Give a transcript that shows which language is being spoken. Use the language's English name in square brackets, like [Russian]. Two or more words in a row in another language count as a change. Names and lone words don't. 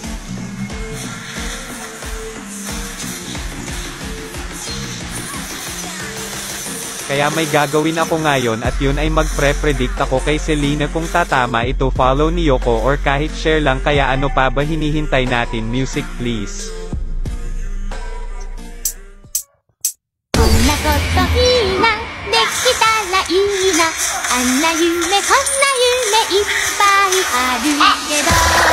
[Filipino] Kaya may gagawin ako ngayon at yun ay magpre-predict ako kay Selena kung tatama ito, follow niyo ko or kahit share lang, kaya ano pa ba hinihintay natin? [English] Music please. [Japanese] こんなこといいな、できたらいいな、あんな夢こんな夢いっぱいあるけど